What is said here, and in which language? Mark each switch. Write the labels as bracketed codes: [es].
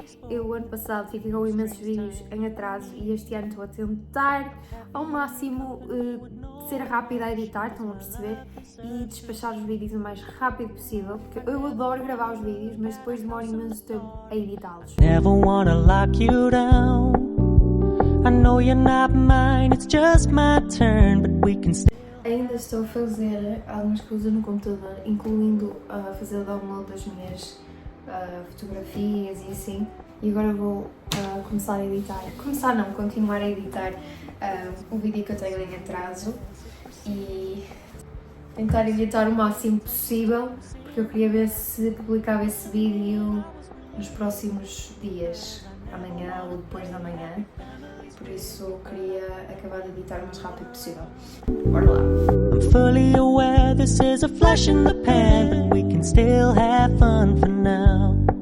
[pt] Eu ano passado fiquei com imensos vídeos em atraso e este ano estou a tentar ao máximo ser rápida a editar, estão a perceber? E despachar os vídeos o mais rápido possível, porque eu adoro gravar os vídeos, mas depois demora imenso tempo a editá-los. [en] Never wanna lock you down. I know you're not mine, it's just my turn, but we can stay. [pt] Ainda estou a fazer algumas coisas no computador, incluindo fazer o download das minhas fotografias e assim. E agora vou começar a editar, continuar a editar o vídeo que eu tenho em atraso e tentar editar o máximo possível, porque eu queria ver se publicava esse vídeo nos próximos dias, amanhã ou depois da manhã. Por isso queria acabar de editar o mais rápido possível. Bora lá! [en] I'm fully aware this is a flash in the pan, but we can still have fun for now.